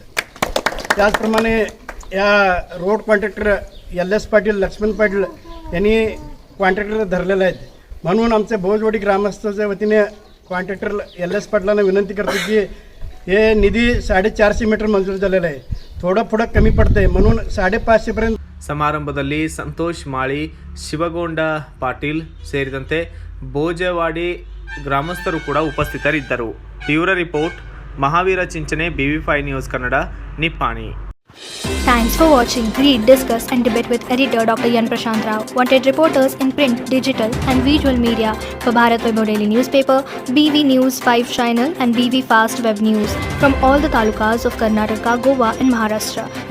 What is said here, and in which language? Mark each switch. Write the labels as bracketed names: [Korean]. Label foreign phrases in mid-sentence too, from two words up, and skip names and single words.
[Marathi] त्याचप्रमाणे या रोड कॉन्ट्रॅक्टर LS पाटील, लक्ष्मण पाटील यांनी कॉन्ट्रॅक्टर धरलेले आहेत. म्हणून आमच्या भोजवाडी ग्रामस्थांच्या वतीने कॉन्ट्रॅक्टर LS पाटलांना विनंती करतो की हे निधी 450 मीटर मंजूर झालेला आहे, थोडं पुढं कमी पडतंय म्हणून 550 पर्यंत. [Kannada] ಸಮಾರಂಭದಲ್ಲಿ ಸಂತೋಷ್ ಮಾಳಿ, ಶಿವಗೊಂಡ ಪಾಟೀಲ್ ಸೇರಿದಂತೆ ಭೋಜವಾಡಿ ಗ್ರಾಮಸ್ಥರು ಕೂಡ ಉಪಸ್ಥಿತರಿದ್ದರು. [English] Bureau Report, [Kannada] ಮಹಾವೀರ ಚಿಂಚನೆ, BV5 ನ್ಯೂಸ್ ಕನ್ನಡ, ನಿಪ್ಪಾಣಿ. [English] Thanks for watching. Read, discuss and debate with editor Dr. Yan Prashant Rao. Wanted reporters in print, digital and visual media for Bharat Vaibhav Daily Newspaper, BV News 5 Channel and BV Fast Web News from all the talukas of Karnataka, Goa and Maharashtra.